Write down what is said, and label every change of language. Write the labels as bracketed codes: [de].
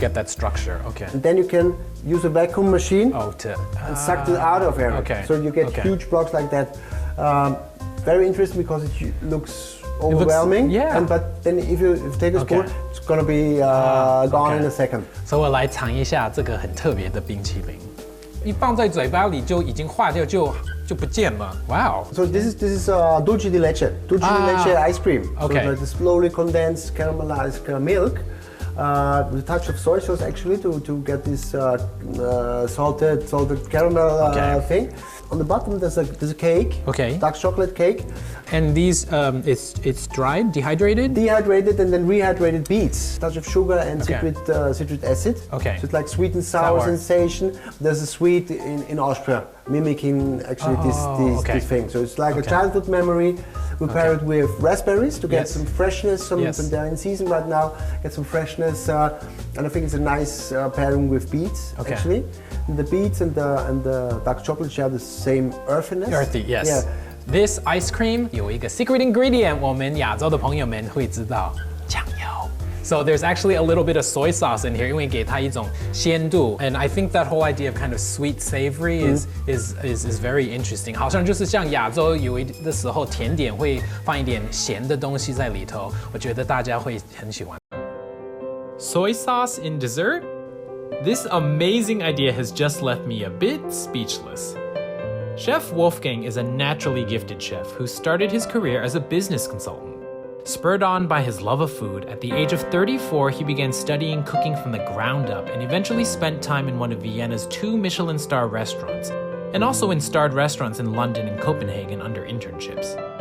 [en] So you get that structure. Okay. And then you can use a vacuum machine and suck it out of air. Okay. So you get huge blocks like that. Very interesting because it looks overwhelming. But then if you take a spoon, it's gonna be gone in a second. [zh] 所以我来尝一下这个很特别的冰淇淋。一放在嘴巴里就已经化掉，就不见了。Wow. [en] So this is dulce di leche ice cream. Okay. So the slowly condensed caramelized milk. With a touch of soy sauce actually to get this salted caramel thing. On the bottom there's a cake. Okay. Dark chocolate cake. And these it's dried, dehydrated. Dehydrated and then rehydrated beets. Touch of sugar and citric acid. Okay. So it's like sweet and sour sensation. There's a sweet in Austria mimicking actually this thing. So it's like a childhood memory. We pair it with raspberries to get some freshness. They're in season right now. Get some freshness, and I think it's a nice pairing with beets actually. And the beets and the dark chocolate share the same earthiness. Earthy, yes. Yeah. This ice cream [zh] 有一个 [en] secret ingredient， [zh] 我们亚洲的朋友们会知道，酱油。 [en] So there's actually a little bit of soy sauce in here， [zh] 因为给它一种鲜度。 [en] And I think that whole idea of kind of sweet savory is very interesting。 [zh] 好像就是像亚洲有的时候甜点会放一点咸的东西在里头，我觉得大家会很喜欢。 [en] Soy sauce in dessert? This amazing idea has just left me a bit speechless. Chef Wolfgang is a naturally gifted chef who started his career as a business consultant. Spurred on by his love of food, at the age of 34, he began studying cooking from the ground up and eventually spent time in one of Vienna's 2 Michelin star restaurants, and also in starred restaurants in London and Copenhagen under internships.